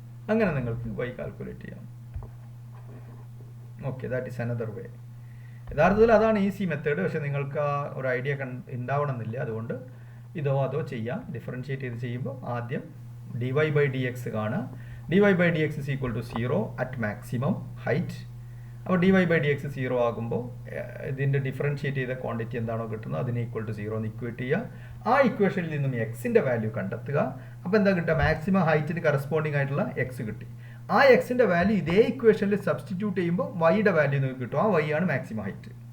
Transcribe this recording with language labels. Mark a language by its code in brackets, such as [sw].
[ml] അങ്ങനെ നിങ്ങൾക്ക് y calculate ചെയ്യാം. [en] Okay, that is another way. [ml] യഥാർത്ഥത്തിൽ അതാണ് ഈസി മെത്തേഡ്. പക്ഷെ നിങ്ങൾക്ക് ആ ഒരു ഐഡിയ ഉണ്ടാവണമെന്നില്ല. അതുകൊണ്ട് ഇതോ അതോ ചെയ്യാം. ഡിഫറൻഷിയേറ്റ് ചെയ്ത് ചെയ്യുമ്പോൾ ആദ്യം dy/dx കാണുക. [en] dy/dx is equal to 0 at maximum height. [ml] അപ്പോൾ dy/dx 0 ആകുമ്പോൾ ഇതിൻ്റെ ഡിഫറൻഷിയേറ്റ് ചെയ്ത ക്വാണ്ടിറ്റി എന്താണോ കിട്ടുന്നത് അതിന് ഈക്വൽ ടു 0 എന്ന് ഇക്വേറ്റ് ചെയ്യുക. ആ ഇക്വേഷനിൽ നിന്നും എക്സിൻ്റെ വാല്യൂ കണ്ടെത്തുക. അപ്പോൾ എന്താ കിട്ടുക? മാക്സിമം ഹൈറ്റിന് കറസ്പോണ്ടിങ് ആയിട്ടുള്ള എക്സ് കിട്ടി. ആ എക്സിൻ്റെ വാല്യൂ ഇതേ ഇക്വേഷനിൽ സബ്സ്റ്റിറ്റ്യൂട്ട് ചെയ്യുമ്പോൾ വൈയുടെ വാല്യൂ നിങ്ങൾക്ക് കിട്ടും. ആ വൈ ആണ് മാക്സിമം ഹൈറ്റ്.